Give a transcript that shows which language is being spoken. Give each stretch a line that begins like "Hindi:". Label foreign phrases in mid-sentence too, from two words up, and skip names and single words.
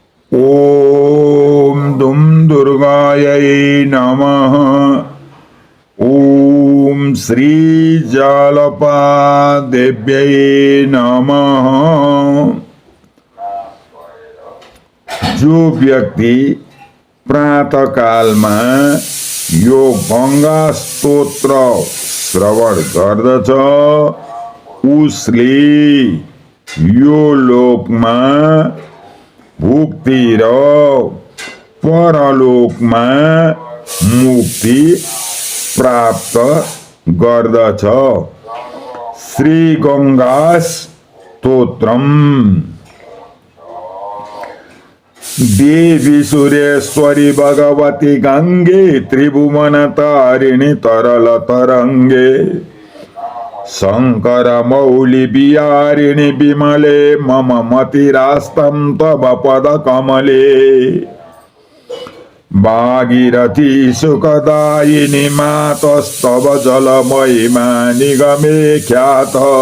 Sanskrit: ॐ दुं दुर्गायै नमः। ॐ श्रीजालपादेव्यै नमः।
Nepali: जो व्यक्ति प्रातःकालमा यो गंगा स्तोत्र श्रवण गर्दछ उसले यो लोकमा भुक्ति र परलोकमा मुक्ति प्राप्त गर्दछ। श्री गंगा स्तोत्रम।
Sanskrit: देवी सुरेश्वरी भगवती गंगे त्रिभुवन तारिणी तरल तरंगे शंकर मौली बिहारिणी विमले मम मतिरास्तं तव पद कमले भागीरथी सुखदायिनी मातस्तव जल महिमा निगमे ख्यात